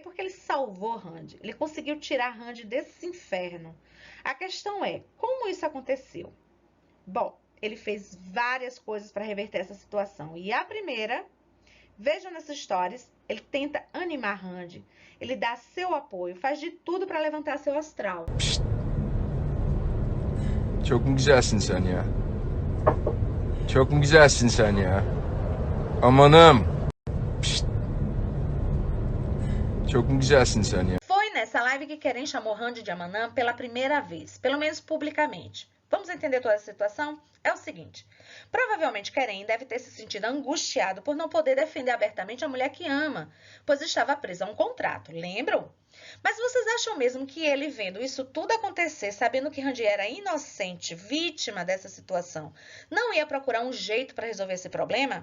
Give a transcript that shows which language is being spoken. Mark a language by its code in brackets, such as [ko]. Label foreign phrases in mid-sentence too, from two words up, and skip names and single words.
[pt] Porque ele salvou Randy. Ele conseguiu tirar Randy desse inferno. A questão é, como isso aconteceu? Bom, ele fez várias coisas para reverter essa situação. E a primeira, vejam nessas stories, ele tenta animar Randy. Ele dá seu apoio, faz de tudo para levantar seu astral. [tr] Çok mu güzelsin sen ya? Çok mu güzelsin sen ya? Amanım. Pişt. Çok mu güzelsin sen ya? [pt] Foi nessa live que Kerem chamou Randy de Amanã pela primeira vez, pelo menos publicamente. Vamos entender toda a situação? É o seguinte, provavelmente Kerem deve ter se sentido angustiado por não poder defender abertamente a mulher que ama, pois estava presa a um contrato, lembram? Mas vocês acham mesmo que ele, vendo isso tudo acontecer, sabendo que Randy era inocente, vítima dessa situação, não ia procurar um jeito para resolver esse problema?